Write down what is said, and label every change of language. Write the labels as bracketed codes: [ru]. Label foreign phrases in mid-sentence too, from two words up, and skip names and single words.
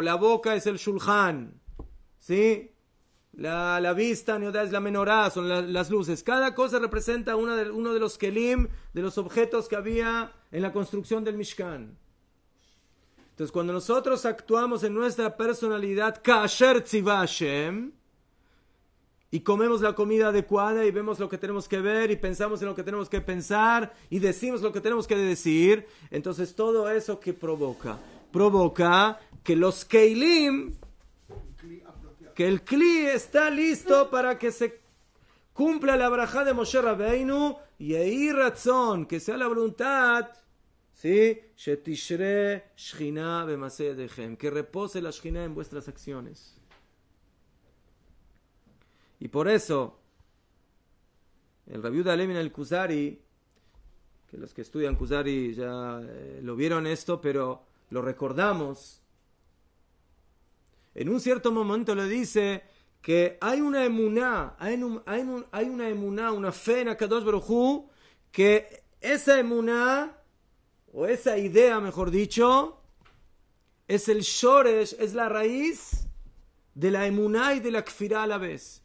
[es] La boca es el Shulchan. ¿Sí? La vista es la menorá, son las luces. Cada cosa representa uno de los kelim, de los objetos que había en la construcción del Mishkan. Entonces, cuando nosotros actuamos en nuestra personalidad, [he] כאשר צוה השם, [es] y comemos la comida adecuada, y vemos lo que tenemos que ver, y pensamos en lo que tenemos que pensar, y decimos lo que tenemos que decir, entonces todo eso que provoca que los keilim, que el Kli está listo para que se cumpla la braja de Moshe Rabbeinu, y ahí razón, que sea la voluntad, ¿sí? [he] שתשרה שכינה במעשה ידיכם, [es] que repose la Shechina en vuestras acciones. Y por eso, el Rabbi Yehuda Halevi el Kuzari que los que estudian Kuzari ya lo vieron esto, pero lo recordamos. En un cierto momento le dice que hay una emuná, una fe en [he] הקדוש ברוך הוא, [es] que esa emuná, o esa idea, mejor dicho, es el shoresh, es la raíz de la emuná y de la kfirá a la vez.